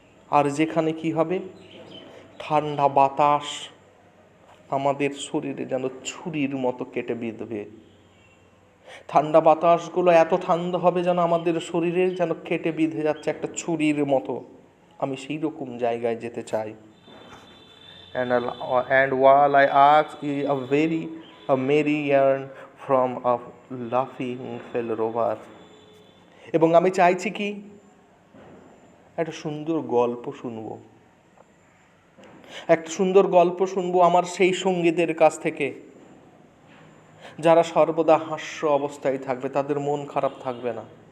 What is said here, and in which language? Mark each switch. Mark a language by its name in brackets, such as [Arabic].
[Bangla] আর যেখানে কি হবে, ঠান্ডা বাতাস আমাদের শরীরে যেন ছুরির মতো কেটে বিঁধবে। ঠান্ডা বাতাসগুলো এত ঠান্ডা হবে যেন আমাদের শরীরে যেন কেটে বিঁধে যাচ্ছে একটা ছুরির মতো। আমি সেই রকম জায়গায় যেতে চাই। [English] And while I ask a merry yarn from a laughing fellow rover. [Bangla] এবং আমি চাইছি কি, একটা সুন্দর গল্প শুনবো, একটা সুন্দর গল্প শুনবো আমার সেই সঙ্গীদের কাছ থেকে, যারা সর্বদা হাস্য অবস্থায় থাকবে, তাদের মন খারাপ থাকবে না।